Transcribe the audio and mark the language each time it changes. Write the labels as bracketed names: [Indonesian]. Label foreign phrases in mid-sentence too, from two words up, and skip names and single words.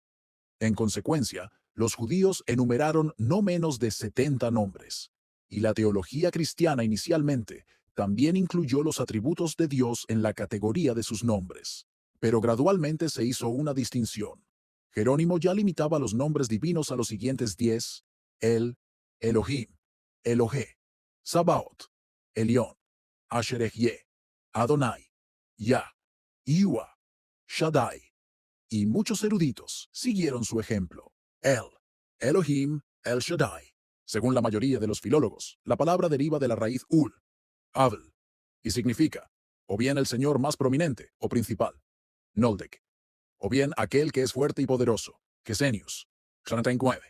[Spanish] En consecuencia, los judíos enumeraron no menos de 70 nombres, y la teología cristiana inicialmente también incluyó los atributos de Dios en la categoría de sus nombres. Pero gradualmente se hizo una distinción. Jerónimo ya limitaba los nombres divinos a los siguientes 10: El, Elohim, Elohe, Sabaoth, Elión, Asher-Ehyeh, Adonai, Yah, Iwa, Shaddai, y muchos eruditos siguieron su ejemplo. El, Elohim, El Shaddai. Según la mayoría de los filólogos, la palabra deriva de la raíz ul, Abel, y significa o bien el Señor más prominente o principal, Noldek, o bien aquel que es fuerte y poderoso, Gesenius, 39.